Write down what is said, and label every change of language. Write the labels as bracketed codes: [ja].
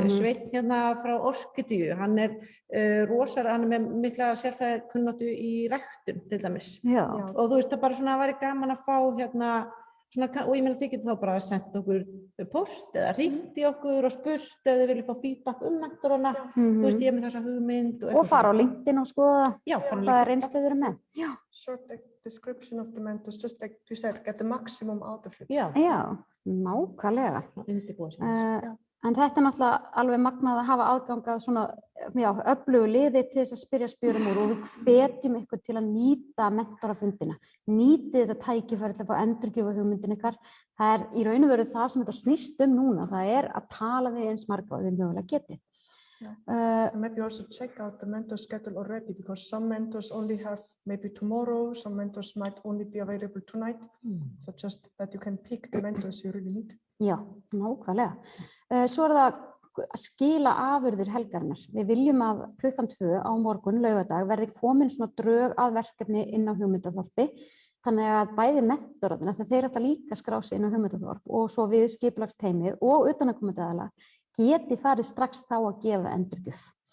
[is] Sveinn frá Orkidíu, hann er með mikla sérfræðikunnáttu í ræktun til dæmis. Og þú veist það bara svona væri gaman að fá og ég meina þið getur þá bara sendt okkur post eða hringt í okkur og spurt ef þið viljið fá feedback mentorana. Þú veist ég er með þessa hugmynd. Og fara á LinkedIn og skoða hvað reynslu þau eru með. [en] Short description of the mentors, just like you said, get the maximum out of it. [is] Já, nákvæmlega. En þetta er náttúrulega alveg magnað að hafa aðgang að svona öflugu liði til þess að spyrja spjörum úr og við hvetjum ykkur til að nýta mentorafundina. Nýtið þetta tækifæri til að fá endurgjöf á hugmyndin ykkar. Það er í raun og veru það sem þetta snýst núna. Það er að tala við eins marga og þið mögulega getið. [en] Maybe also check out the mentor schedule already because some mentors only have maybe tomorrow, some mentors might only be available tonight. So just that you can pick the mentors you really need. [is] Já, nákvæmlega. Svo er það að skila afurðir helgarinnar. Við viljum að klukkan 2 á morgun, laugardag, verði komin svona drög að verkefni inn á hugmyndaþorpi. Þannig að bæði mentorarnir, þeir ætla líka að skrá sig inn á hugmyndaþorp og svo við skipulagsteymið og utanaðkomandi aðila geti farið strax þá að gefa endurgjöf.